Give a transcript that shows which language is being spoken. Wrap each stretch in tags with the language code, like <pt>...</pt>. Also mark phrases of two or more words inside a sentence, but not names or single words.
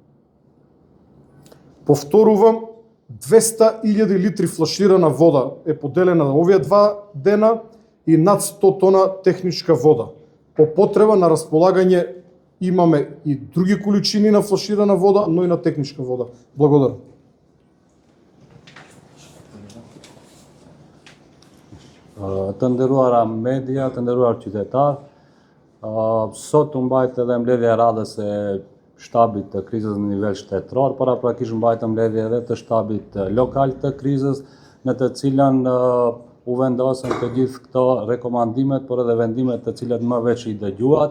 <mk>Повторувам, 200.000 литри флаширана вода е поделена на овие 2 дена и над 100 тона техничка вода. По потреба на располагање имаме и други количини на флаширана вода, но и на техничка вода. Благодарам.</mk> <sq>Të nderuara media, të nderuar qytetar, sot u mbajt edhe mbledhja e radhës e shtabit të krizës në nivel shtetëror, paraprakisht mbajt mbledhje edhe të shtabit lokal të krizës, në të cilën u vendosën të gjithë këto rekomandimet, por edhe vendimet të cilat më veç i dëgjuat.</sq>